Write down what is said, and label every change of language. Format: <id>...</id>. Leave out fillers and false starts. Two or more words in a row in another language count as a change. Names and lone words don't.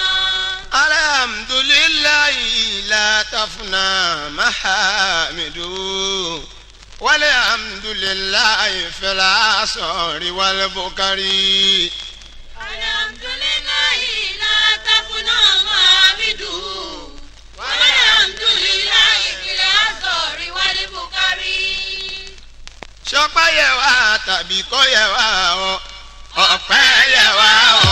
<ar>الحمد لله لا تفنى محامد والحمد لله في العصر والبكر. الحمد لله لا تفنى معابده والحمد لله في الأسرار والبكر.</ar> <yo>ṣọpẹ́ yẹ wá tàbí kò yẹ wá o ọpẹ́ yẹ wá</yo>